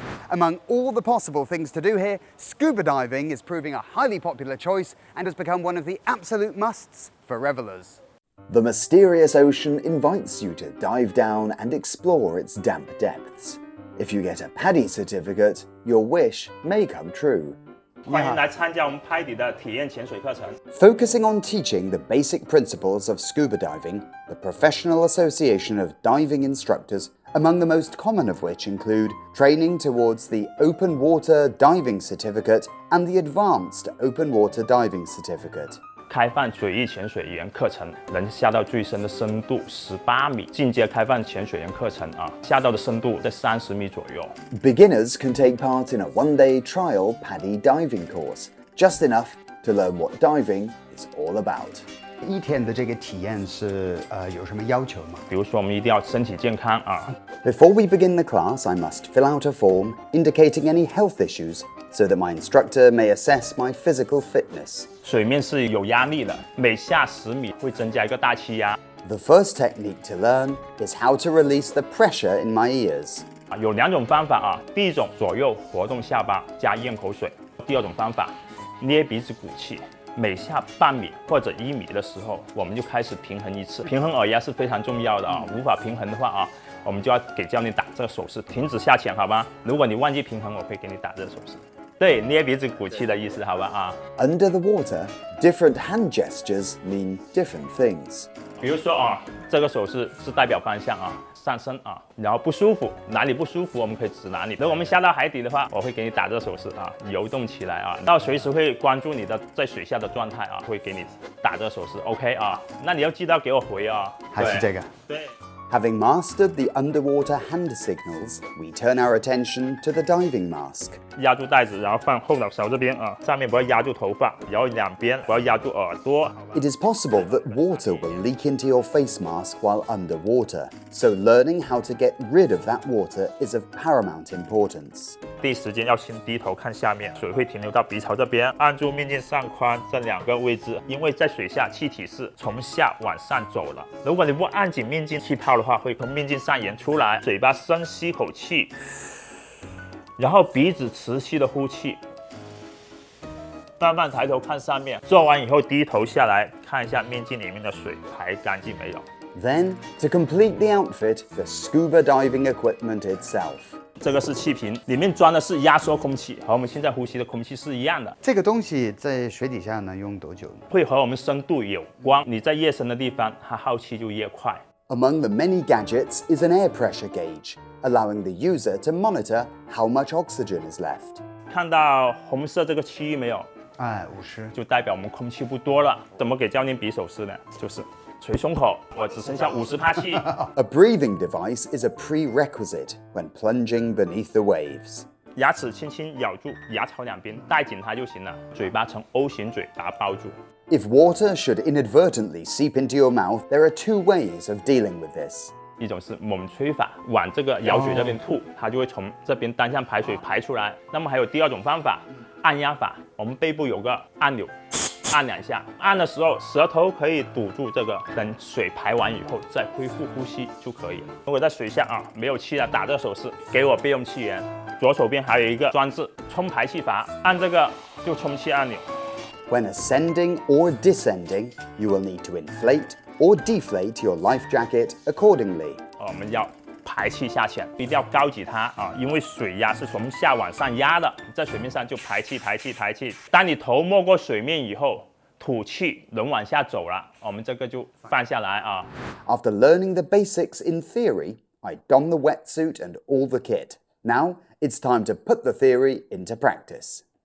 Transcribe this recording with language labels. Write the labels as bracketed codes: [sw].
[en] Among all the possible things to do here, scuba diving is proving a highly popular choice and has become one of the absolute musts for revelers. The mysterious ocean invites you to dive down and explore its damp depths. If you get a PADI certificate, your wish may come true. [zh] 欢迎来参加我们PADI的体验潜水课程。 [en] Focusing on teaching the basic principles of scuba diving, the Professional Association of Diving Instructors, among the most common of which include training towards the Open Water Diving Certificate and the Advanced Open Water Diving Certificate. [zh] 开放水域潜水员课程能下到最深的深度18米，进阶开放潜水员课程下到的深度在30米左右。 [en] Beginners can take part in a one-day trial PADI diving course, just enough to learn what diving is all about. [zh] 一天的这个体验是有什么要求吗？比如说，我们一定要身体健康 [en] Before we begin the class, I must fill out a form indicating any health issues so that my instructor may assess my physical fitness. [zh] 水面是有压力的，每下10米会增加一个大气压。 [en] The first technique to learn is how to release the pressure in my ears. [zh] 有2种方法第一种左右活动下巴加咽口水，第二种方法捏鼻子鼓气。每下半米或者1米的时候，我们就开始平衡一次。平衡耳压是非常重要的无法平衡的话我们就要给教练打这个手势，停止下潜，好吧？如果你忘记平衡，我会给你打这个手势。对，捏鼻子鼓气的意思，好吧 [en] Under the water, different hand gestures mean different things. [zh] 比如说这个手势是代表方向上升然后不舒服，哪里不舒服我们可以指哪里。如果我们下到海底的话，我会给你打这个手势游动起来然后随时会关注你的在水下的状态会给你打这个手势 ，OK 那你要记得要给我回还是这个？对。 [en] Having mastered the underwater hand signals, we turn our attention to the diving mask. [zh] 压住袋子，然后放后脑勺这边上面不要压住头发，然后两边不要压住耳朵。 [en] It is possible that water will leak into your face mask while underwater, so learning how to get rid of that water is of paramount importance. [zh] 第一时间要先低头看下面，水会停留到鼻槽这边，按住面镜上宽这2个位置，因为在水下气体是从下往上走了。如果你不按紧面镜，气泡的话会从面镜上沿出来。嘴巴深吸口气，然后鼻子持续的呼气。慢慢抬头看上面，做完以后低头下来看一下面镜里面的水排干净没有。 [en] Then, to complete the outfit, the scuba diving equipment itself. [zh] 这个是气瓶，里面装的是压缩空气，和我们现在呼吸的空气是一样的。这个东西在水底下能用多久呢？会和我们深度有关，你在越深的地方，它耗气就越快。 [en] Among the many gadgets is an air pressure gauge, allowing the user to monitor how much oxygen is left. [zh] 看到红色这个区域没有？50，就代表我们空气不多了。怎么给教练比手势呢？就是捶胸口，我只剩下50帕气。 [en] A breathing device is a prerequisite when plunging beneath the waves. [zh] 牙齿轻轻咬住牙槽两边，带紧它就行了。嘴巴呈 O 型嘴，把它包住。 [en] If water should inadvertently seep into your mouth, there are 2 ways of dealing with this. [zh] 一种是猛吹法，往这个咬嘴这边吐，它就会从这边单向排水排出来。那么还有第2种方法，按压法。我们背部有个按钮，按2下，按的时候舌头可以堵住这个，等水排完以后再恢复呼吸就可以了。如果在水下没有气了，打这个手势，给我备用气源。左手边还有一个装置冲排气阀，按这个就充气按钮。 [en] When ascending or descending, you will need to inflate or deflate your life jacket accordingly. [zh] 我们要排气下潜，一定要高举它因为水压是从下往上压的，在水面上就排气排气排气。当你头没过水面以后，吐气，人往下走了，我们这个就放下来 [en] After learning the basics in theory, I don the wetsuit and all the kit. Now it's time to put the theory into practice.